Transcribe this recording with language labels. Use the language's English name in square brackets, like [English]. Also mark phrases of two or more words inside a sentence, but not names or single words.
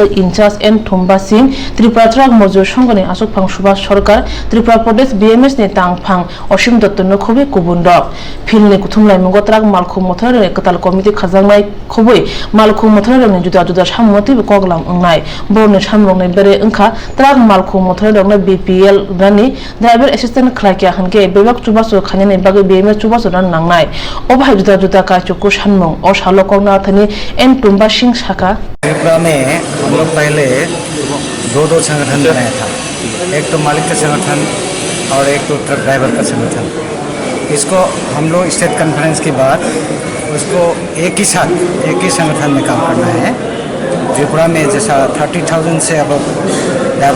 [Kok Borok] इनचार्ज एन तुम्बा सिंह त्रिपुरा ट्राक मजदुर संघनि आसुफां सुभाष सरकार त्रिपुरा प्रदेश बीएमएस नि तांगफां असीम दत्त न खुबे गुबुन रक फिल्म नि कुथुमलाय मुं ट्राक मालखु मथनै कताल कमिटि खाजांनाय खबै मालखु मथनै जुदा जुदा साममति कोगलाम अंनाय बरनि सामरंनाय बेरे अंखा ट्राक मालखु मथनै बीपीएल रानि ड्राइवर असिस्टेंट खलायकिया हनके बेबाक चुबासो खानेनै बागे बीएमएस चुबासो रान नांनाय अबाय जुदा जुदा काचुकु सानमं और सालो कोगनाथनि एन तुम्बा सिंह शाखा [Hindi] त्रिपुरा में हम लोग पहले दो संगठन बनाया था एक तो मालिक का संगठन और एक तो ट्रक ड्राइवर का संगठन इसको हम लोग [English] state conference [Hindi] के बाद उसको एक ही साथ एक ही संगठन में काम करना है त्रिपुरा में जैसा 30,000 से अब ड्राइवर